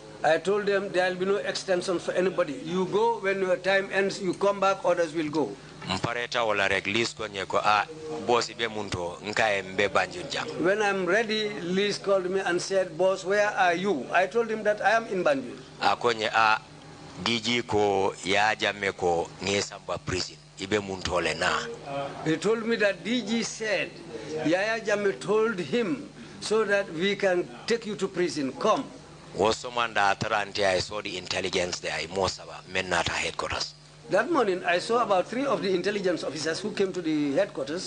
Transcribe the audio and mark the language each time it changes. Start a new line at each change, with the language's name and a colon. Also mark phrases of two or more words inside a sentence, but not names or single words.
English: I told them there will be no extension for anybody. You go, when your time ends, you come back, others will go. When I'm ready, Liz called me and said, "Boss, where are you?" I told him that I am in Banjul.
Mandingo: DG ko ya jame ko ngesamba prison ibe muntole na.
English: He told me that DG said Yaya Jammeh told him so that we can take you to prison. Come. Wasomanda Atarante, I saw the intelligence there. Men at headquarters. That morning, I saw about 3 of the intelligence officers who came to the headquarters.